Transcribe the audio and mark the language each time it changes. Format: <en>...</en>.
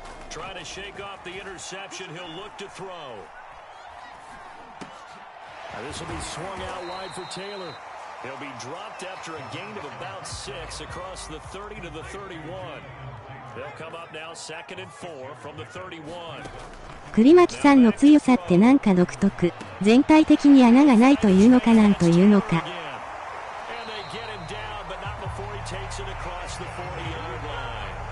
<en>Trying to shake off the interception. He'll look to throw. Now this will be swung out wide for Taylor. He'll be dropped after a gain of about 6 across the 30 to the 31. They'll come up now 2nd and 4 from the 31.</en> <ja>栗巻さんの強さってなんか独特。全体的に穴がないというのかなんというのか。</ja> <en>And they get him down, but not before he takes it across the 40-yard line.</en>